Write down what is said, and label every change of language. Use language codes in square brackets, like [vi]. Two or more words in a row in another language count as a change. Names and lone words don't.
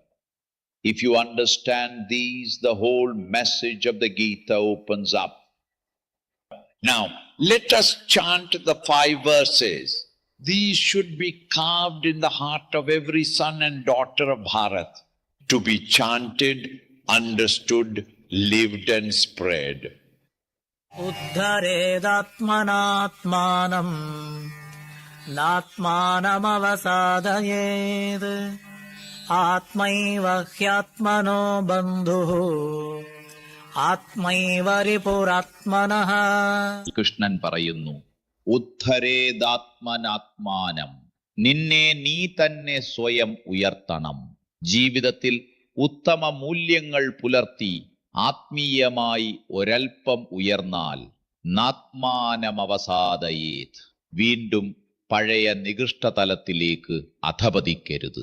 [en] If you understand these, the whole message of the Gita opens up. Now, let us chant the 5 verses. These should be carved in the heart of every son and daughter of Bharat, to be chanted, understood, lived and spread. [sa] उद्धरेदात्मनात्मानं नात्मानमवसादयेत् आत्मैव ह्यात्मनो बन्धुः आत्मैव रिपुरात्मनः. [ml] കൃഷ്ണൻ പറയുന്നു, ഉദ്ധരേതാത്മനാത്മാനം, നിന്നെ നീ തന്നെ സ്വയം ഉയർത്തണം. ജീവിതത്തിൽ ഉത്തമ മൂല്യങ്ങൾ പുലർത്തി ആത്മീയമായി ഒരൽപ്പം ഉയർന്നാൽ നാത്മാനമവസാദയേത്, വീണ്ടും പഴയ നികൃഷ്ടതലത്തിലേക്ക് അധപതിക്കരുത്.